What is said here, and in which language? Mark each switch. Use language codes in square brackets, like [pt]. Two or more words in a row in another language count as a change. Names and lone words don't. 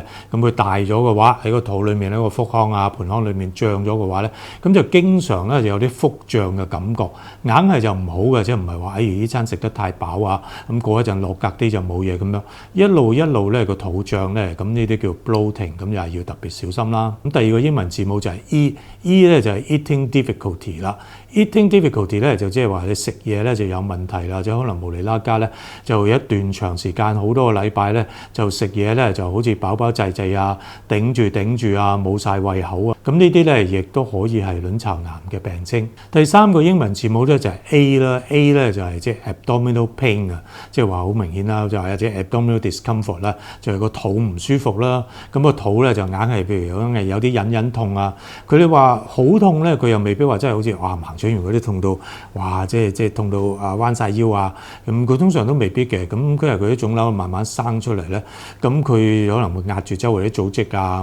[yue] 咁佢大咗嘅話，喺個肚裡面咧個腹腔啊、盆腔裡面脹咗嘅話咧，咁就經常咧就有啲腹脹嘅感覺，硬係就唔好嘅，即係唔係話呢餐食得太飽啊，咁過一陣落格啲就冇嘢咁樣，一路咧個肚脹咧，咁呢啲叫 bloating， 咁又係要特別小心啦。咁第二個英文字母就係 E 咧就係 [en] eating difficulty [yue] 啦。 [en] eating difficulty [yue] 咧就即係話你食嘢咧就有問題啦，即係可能無厘啦家咧就一段長時間好多個禮拜咧就食嘢咧就好似飽飽滯滯啊，頂住啊，冇晒胃口啊。咁呢啲咧亦都可以係卵巢癌嘅病徵。第三個英文字母咧就係 A 啦 ，A 咧就係即係 [en] abdominal pain [yue] 啊，即係話好明顯啦，就係即係 [en] abdominal discomfort [yue] 啦，就係個肚唔舒服啦。咁個肚咧就硬係譬如有啲隱痛啊。佢哋話好痛咧，佢又未必話真係好似行取完嗰啲痛到哇，即係痛到彎晒腰啊。咁佢通常都未必嘅。咁因為佢啲腫瘤慢慢生出嚟咧，咁佢可能會壓住周圍啲組織啊。